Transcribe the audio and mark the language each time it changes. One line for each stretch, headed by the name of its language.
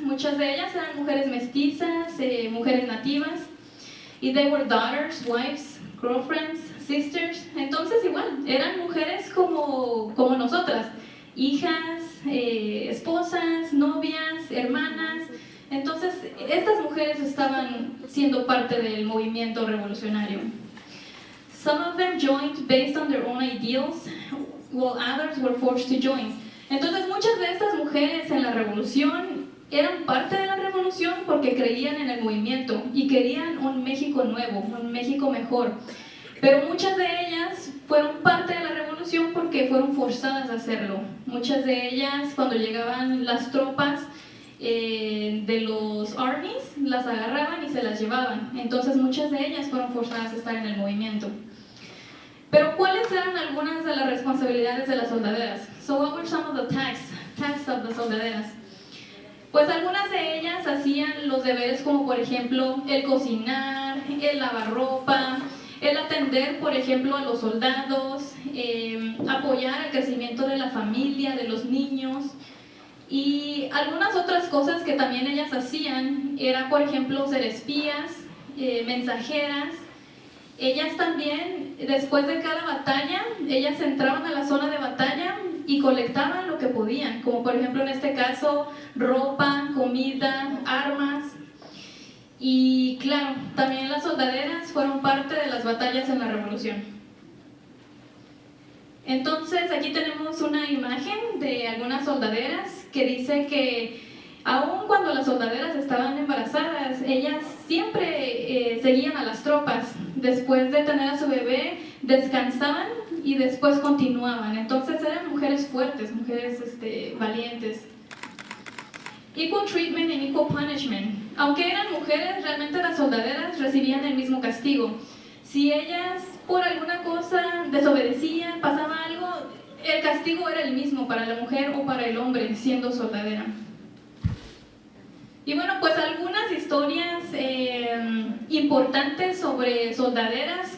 Spanish: Muchas de ellas eran mujeres mestizas, mujeres nativas.
English: Y they were daughters, wives, girlfriends, sisters.
Spanish: Entonces igual, eran mujeres como nosotras. Hijas, esposas, novias, hermanas. Entonces, estas mujeres estaban siendo parte del movimiento revolucionario.
English: Some of them joined based on their own ideals, while others were forced to join.
Spanish: Entonces muchas de estas mujeres en la revolución eran parte de la revolución porque creían en el movimiento y querían un México nuevo, un México mejor. Pero muchas de ellas fueron parte de la revolución porque fueron forzadas a hacerlo. Muchas de ellas, cuando llegaban las tropas de los armies, las agarraban y se las llevaban. Entonces muchas de ellas fueron forzadas a estar en el movimiento. Pero ¿cuáles eran algunas de las responsabilidades de las soldaderas?
English: So what were some of the tasks of the soldaderas?
Spanish: Pues algunas de ellas hacían los deberes como por ejemplo el cocinar, el lavar ropa, el atender por ejemplo a los soldados, apoyar el crecimiento de la familia, de los niños. Y algunas otras cosas que también ellas hacían era por ejemplo ser espías, mensajeras Ellas también, después de cada batalla, ellas entraban a la zona de batalla y colectaban lo que podían, como por ejemplo en este caso, ropa, comida, armas. Y claro, también las soldaderas fueron parte de las batallas en la Revolución. Entonces aquí tenemos una imagen de algunas soldaderas que dice que aun cuando las soldaderas estaban embarazadas, ellas siempre seguían a las tropas. Después de tener a su bebé, descansaban y después continuaban. Entonces eran mujeres fuertes, mujeres valientes.
English: Equal treatment and equal punishment.
Spanish: Aunque eran mujeres, realmente las soldaderas recibían el mismo castigo. Si ellas por alguna cosa desobedecían, pasaba algo, el castigo era el mismo para la mujer o para el hombre siendo soldadera. Y bueno, pues algunas historias importantes sobre soldaderas.